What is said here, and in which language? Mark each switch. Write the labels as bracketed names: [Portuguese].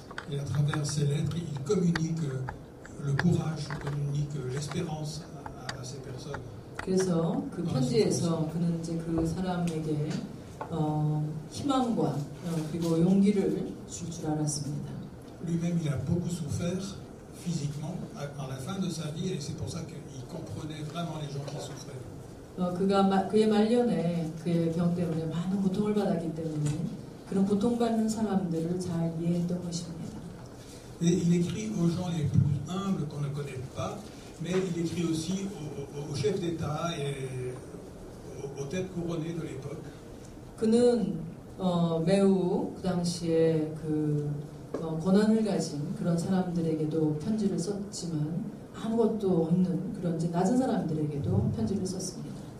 [French] Et à travers ces lettres, il communique le courage, il communique l'espérance à ces personnes. [Korean] 그래서 그 편지에서 그는 이제 그 사람에게 희망과 그리고 용기를 줄 알았습니다. [French] Lui-même, il a beaucoup souffert physiquement à la fin de sa vie, et c'est pour ça qu'il comprenait vraiment les gens qui souffraient. [Korean] 그의 말년에 그의 병 때문에 많은 고통을 받았기 때문에 그런 고통받는 사람들을 잘 이해했던 것입니다. [French] Et il écrit aux gens les plus humbles qu'on ne connaît pas, mais il écrit aussi aux chefs d'État et aux têtes couronnées de l'époque. [Korean] 그는 매우 그 당시에 그 권한을 가진 그런 사람들에게도 편지를 썼지만 아무것도 없는 그런 이제 낮은 사람들에게도 편지를 썼습니다.